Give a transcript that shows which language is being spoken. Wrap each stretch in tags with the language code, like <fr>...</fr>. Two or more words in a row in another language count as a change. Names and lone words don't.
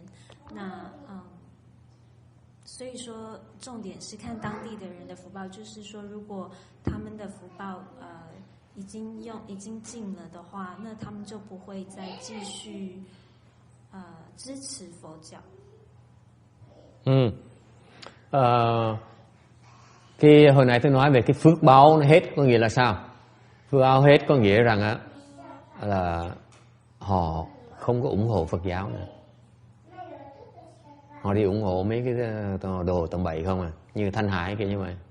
<zh>那所以说重点是看当地的人的福报，就是说如果他们的福报已经尽了的话，那他们就不会再继续支持佛教。</zh> <vi>Khi hồi nãy tôi nói về cái phước báo nó hết có nghĩa là sao? Phước báo hết có nghĩa rằng là họ không có ủng hộ Phật giáo nữa. Họ đi ủng hộ mấy cái đồ tầm bậy không à, như Thanh Hải kia như vậy.</vi>